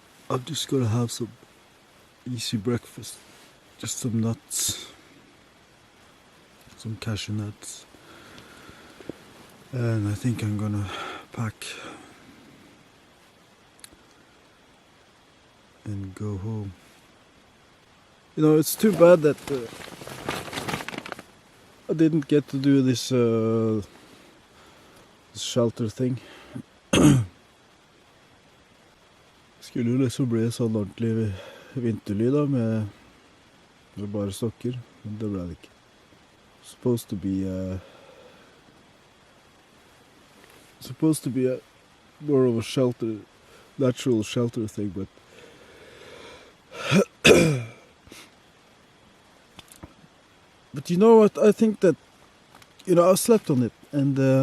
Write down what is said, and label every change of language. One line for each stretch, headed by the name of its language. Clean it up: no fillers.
English: I'm just gonna have some easy breakfast. Just some nuts, some cashew nuts, and I think I'm gonna pack and go home. You know, it's too bad that I didn't get to do this shelter thing.
Norwegian: Skulle jo liksom bli sånn ordentlig vinterly da, med bare stokker, men det ble det ikke.
English: Supposed to be a more of a shelter, natural shelter thing, but but you know what, I think that, you know, I slept on it, and